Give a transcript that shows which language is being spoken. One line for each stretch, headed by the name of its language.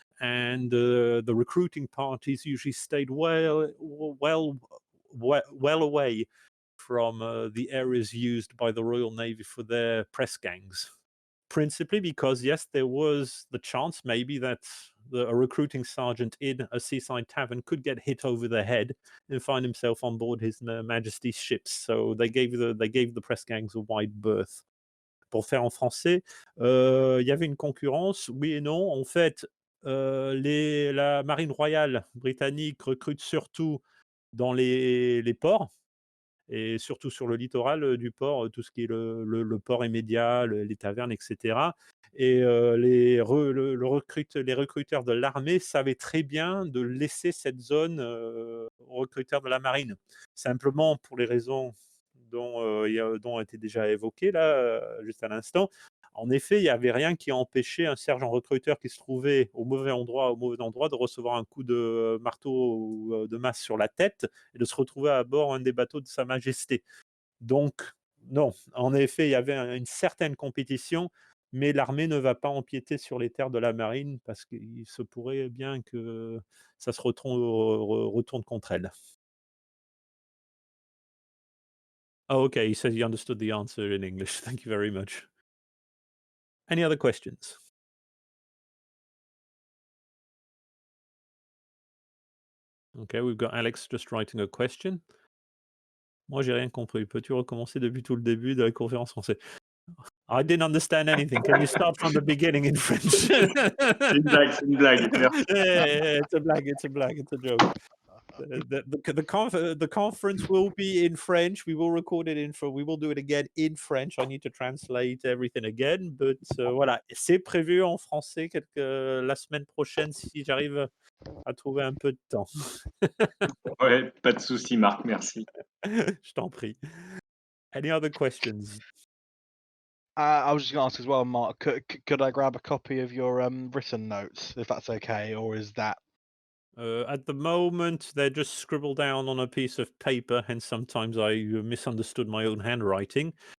English: And the recruiting parties usually stayed well away from the areas used by the Royal Navy for their press gangs. Principally because, yes, there was the chance maybe that a recruiting sergeant in a seaside tavern could get hit over the head and find himself on board His Majesty's ships. So they gave the press gangs a wide berth.
French: Pour faire en français, il y avait une concurrence, oui et non. En fait, la marine royale britannique recrute surtout dans les ports, et surtout sur le littoral du port, tout ce qui est le port immédiat, les tavernes, etc. Et les recruteurs de l'armée savaient très bien de laisser cette zone aux recruteurs de la marine. Simplement pour les raisons dont ont été déjà évoquées là, juste à l'instant. En effet, il n'y avait rien qui empêchait un sergent recruteur qui se trouvait au mauvais endroit de recevoir un coup de marteau ou de masse sur la tête et de se retrouver à bord un des bateaux de Sa Majesté. Donc, non, en effet, il y avait une certaine compétition, mais l'armée ne va pas empiéter sur les terres de la marine parce qu'il se pourrait bien que ça se retourne contre elle.
English: Oh, okay, he said he understood the answer in English. Thank you very much. Any other questions? Okay, we've got Alex just writing a question.
French: Moi, j'ai rien compris. Peux-tu recommencer depuis tout le début de la conférence française?
English: I didn't understand anything. Can you start from the beginning in French?
French: C'est une blague. Merci.
English: Yeah, it's a blague, it's a joke. The conference will be in French. We will record it we will do it again in French. I need to translate everything again, but
French: voilà, c'est prévu en français la semaine prochaine si j'arrive à trouver un peu de temps. Ouais, pas de souci, Marc, merci. Je t'en prie.
English: Any other questions? I was just going to ask as well, Mark. Could I grab a copy of your written notes, if that's okay, or is that? At the moment, they're just scribbled down on a piece of paper, and sometimes I misunderstood my own handwriting.